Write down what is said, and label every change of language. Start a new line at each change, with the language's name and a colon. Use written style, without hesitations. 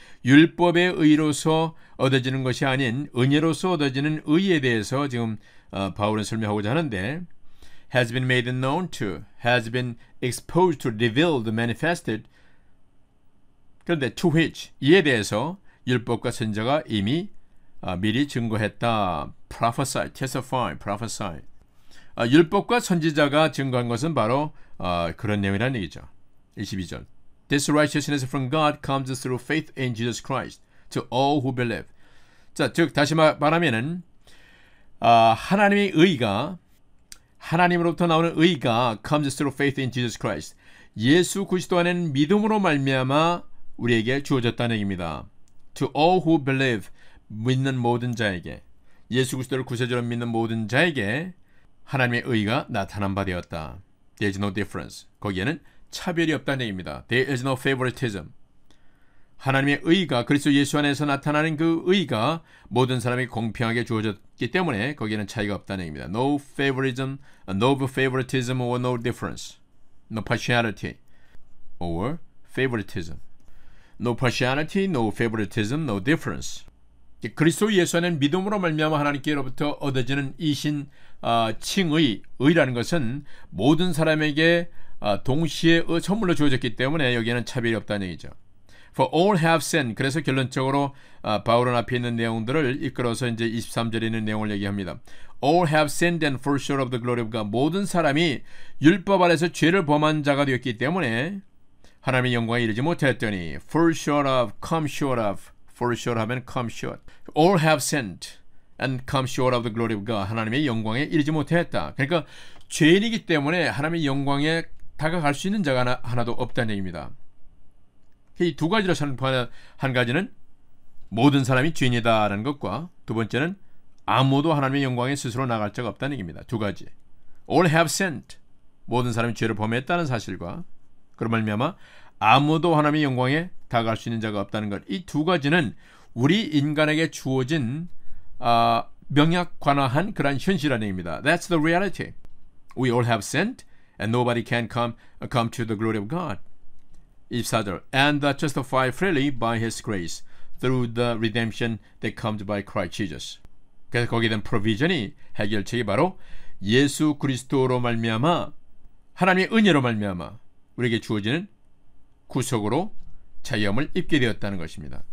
Korean: 율법의 의로서 얻어지는 것이 아닌 은혜로서 얻어지는 의에 대해서 지금 바울은 설명하고자 하는데
English: has been made known to, has been exposed to, revealed, manifested.
Korean: 그런데 to which, 이에 대해서 율법과 선지자가 이미 미리 증거했다.
English: prophesy, testify, prophesy.
Korean: 율법과 선지자가 증거한 것은 바로 그런 내용이라는 얘기죠. 22절.
English: This righteousness from God comes through faith in Jesus Christ to all who believe.
Korean: 자, 즉 다시 말하면은 하나님의 의가 하나님으로부터 나오는 의가
English: comes through faith in Jesus Christ.
Korean: 예수 그리스도 안에는 믿음으로 말미암아 우리에게 주어졌다는 얘기입니다.
English: To all who believe.
Korean: 믿는 모든 자에게, 예수 그리스도를 구세주로 믿는 모든 자에게 하나님의 의가 나타난 바 되었다.
English: There is no difference.
Korean: 거기에는 차별이 없다는 얘기입니다.
English: There is no favoritism.
Korean: 하나님의 의가 그리스도 예수 안에서 나타나는 그 의가 모든 사람이 공평하게 주어졌기 때문에 거기에는 차이가 없다는 얘기입니다.
English: No favoritism, no favoritism or no difference. No partiality or favoritism. No partiality, no favoritism, no difference.
Korean: 그리스도 예수 안에 믿음으로 말미암아 하나님께로부터 얻어지는 이신 칭의, 의라는 것은 모든 사람에게 동시에 선물로 주어졌기 때문에 여기에는 차별이 없다는 얘기죠.
English: For all have sinned.
Korean: 그래서 결론적으로 바울은 앞에 있는 내용들을 이끌어서 이제 23절에 있는 내용을 얘기합니다.
English: All have sinned and fall short of the glory of God.
Korean: 모든 사람이 율법 아래서 죄를 범한 자가 되었기 때문에 하나님의 영광에 이르지 못했더니
English: fall short of, come short of. fall short 하면 come short. All have sinned and come short of the glory of God.
Korean: 하나님의 영광에 이르지 못했다. 그러니까 죄인이기 때문에 하나님의 영광에 다가갈 수 있는 자가 하나도 없다는 얘기입니다. 이 두 가지로 선포하는 한 가지는 모든 사람이 죄인이다라는 것과 두 번째는 아무도 하나님의 영광에 스스로 나갈 자가 없다는 얘기입니다. 두 가지.
English: All have sinned.
Korean: 모든 사람이 죄를 범했다는 사실과 그런 말미암아 아무도 하나님의 영광에 다가갈 수 있는 자가 없다는 것. 이 두 가지는 우리 인간에게 주어진 명약관화한 그런 현실이라는 얘기입니다.
English: That's the reality. We all have sinned and nobody can come to the glory of God. 24절 And are justified freely by His grace through the redemption that comes by Christ Jesus.
Korean: 그래서 거기에 대한 프로비전이 해결책이 바로 예수 그리스도로 말미암아 하나님의 은혜로 말미암아 우리에게 주어지는 구속으로 자유함을 입게 되었다는 것입니다.